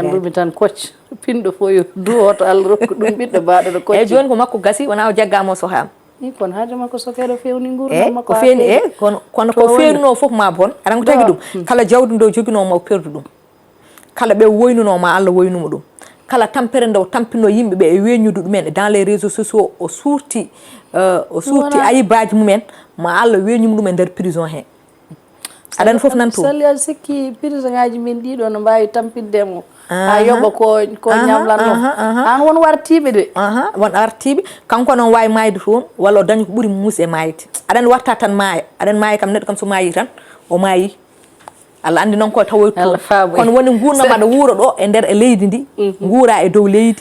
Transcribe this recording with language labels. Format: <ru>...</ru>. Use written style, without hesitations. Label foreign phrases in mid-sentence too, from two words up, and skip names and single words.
<ff>gandumi tan kocc pinɗo fo yo duwoto Allah rokku ɗum ɓiɗɗo baɗoɗo kocc eyyi joni ko makko gasi wona o jaggamo sohama kono haade makko sokeɗo fewni gurdam makko ko feeni kono ko fewnuno foof ma bon aɗa ko tagi ɗum kala jawdi ndo joguinoma o perdu ɗum kala ɓe woynunoma Allah woynuma ɗum kala tampere nde o tampino yimɓeɓe e weññude ɗumen</ff> <fr>dans les réseaux sociaux</fr> <ff>o suurti ayibaji mumen ma Allah weñum ɗum e nder prison he aɗani foof nan to sali aɗa sikki prison ngaji min ɗiɗo no mbawi tampindemo ha yoɓa ko ñamlanno an won wartiɓe de won artiɓe kanko noon wawi mayde toon walla o dañi ko ɓuuri muus e mayde aɗani warta tan maaya aɗani maaya kam neɗɗo kam so maayi tan o maayi Allah andi noon ko tawoy toon kono woni gurnam aɗa wuuro ɗo e nder e leydi ndi guura e dow leydi</ff>